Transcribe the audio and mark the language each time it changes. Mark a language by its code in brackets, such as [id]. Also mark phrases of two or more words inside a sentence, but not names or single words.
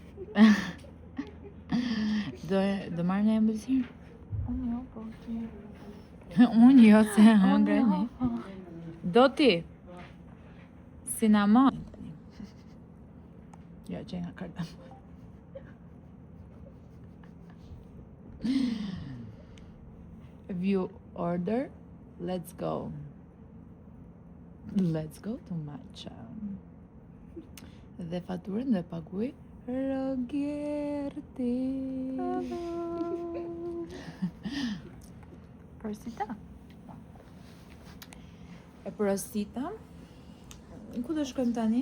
[sq] do marrë në embëlsirë? Unë jo, po ti. Unë jo, se hëngre një. Do ti? Cinnamon. Jo, që nga kardamon. [en] View order, let's go. Let's go to matcha. [sq] Dhe faturën dhe paguaj Rogerti. Porosita. E porosita. Ku do shkojmë tani?